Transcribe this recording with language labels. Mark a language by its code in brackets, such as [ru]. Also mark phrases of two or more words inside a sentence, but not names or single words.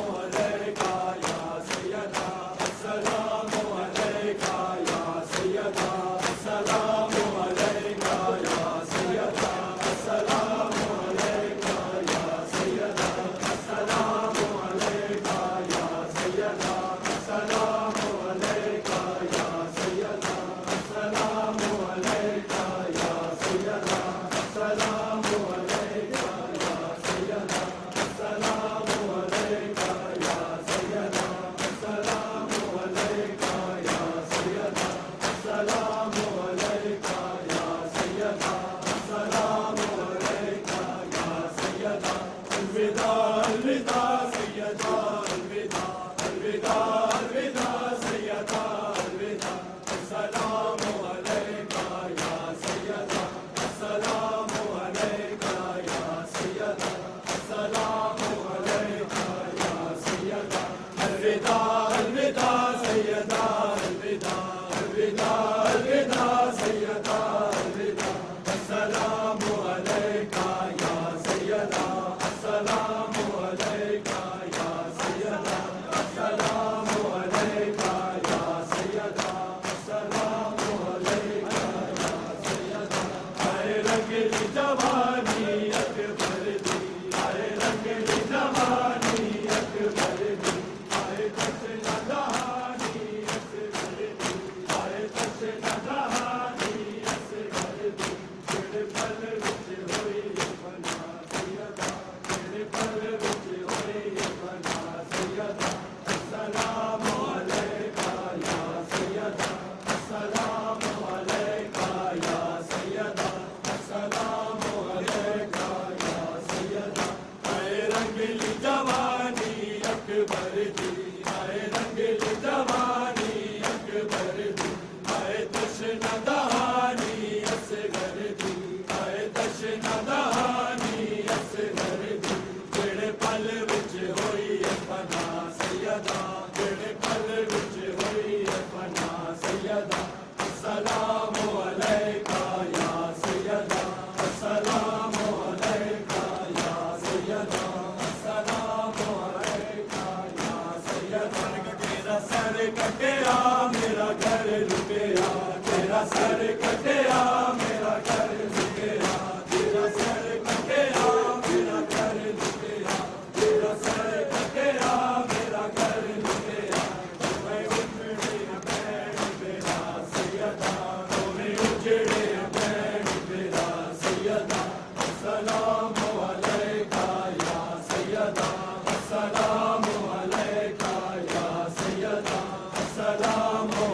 [ar] عليك يا سيدة سلام عليك يا سيدة سلام عليك يا سيدة سلام عليك يا سيدة سلام عليك يا سيدة سلام عليك يا سيدة سلام عليك يا سيدة سلام عليك يا سيدة سلام عليك يا سيدة سلام عليك يا سيدة سلام عليك يا سيدة سلام عليك يا سيدة الوداع الوداع سيدة الوداع الوداع الوداع سيدة الوداع سلام عليك يا سيدة سلام عليك يا سيدة سلام عليك يا سيدة الوداع الوداع سيدة الوداع الوداع الوداع سيدة الوداع سلام عليك يا سيدة سلام عليك يا سيدة سلام عليك يا سيدة سلام عليك يا سيدة [pa] ਆਏ ਰੰਗੀਲੀ ਜਵਾਨੀ ਅਕਬਰ ਦੀ, ਆਏ ਰੰਗੀਲੀ ਜਵਾਨੀ ਅਕਬਰ ਦੀ, ਆਏ ਤਸ਼ਨਾ ਦਹਾਨੀ ਅਸਗਰ ਦੀ, ਆਏ ਤਸ਼ਨਾ ਦਹਾਨੀ ਅਸਗਰ ਦੀ, ਤੇਰੇ ਪਲ ਵਿਚ ਹੋਈ ਬਨਾ ਸੱਯਦਾ, ਤੇਰੇ ਪਲ ਵਿਚ ਹੋਈ ਬਨਾ ਸੱਯਦਾ [ar] سلام عليك يا سيدة سلام عليك يا سيدة سلام عليك يا سيدة ਆਏ [pa] ਰੰਗੀਲੀ ਜਵਾਨੀ ਅਕਬਰ ਦੀ, ਆਏ ਰੰਗੀਲੀ ਜਵਾਨੀ ਅਕਬਰ ਦੀ, ਆਏ ਤਸ਼ਨਾ ਦਹਾਨੀ ਅਸਗਰ ਦੀ, ਆਏ ਤਸ਼ਨਾ ਦਹਾਨੀ ਅਸਗਰ ਦੀ, ਜਿਹੜੇ ਪਲ ਵਿਚ ਹੋਈ ਬਨਾ ਸੱਯਦਾ, ਜਿਹੜੇ ਪਲ ਵਿਚ ਹੋਈ ਬਨਾ ਸੱਯਦਾ [ar] سلام عليك يا سيدة سلام عليك يا سيدة سلام عليك يا سيدة [pa] ਤੇਰਾ ਸਰ ਕਟਿਆ ਮੇਰਾ ਘਰ ਲੁਟਿਆ, ਤੇਰਾ ਸਰ ਕਟਿਆ ਮੇਰਾ ਘਰ ਲੁਟਿਆ, ਤੇਰਾ ਸਰ ਕਟਿਆ ਮੇਰਾ ਘਰ ਲੁਟਿਆ, ਤੇਰਾ ਸਰ ਕਟਿਆ ਮੇਰਾ ਘਰ ਲੁਟਿਆ, ਮੈਂ ਉਜੜੇ ਬੈਠ ਮੇਰਾ ਸੱਯਦਾ, ਮੈਂ ਉਜੜੇ ਬੈਠ ਮੇਰਾ ਸੱਯਦਾ [ar] سلام عليك يا سيدة سلام عليك يا سيدة سلام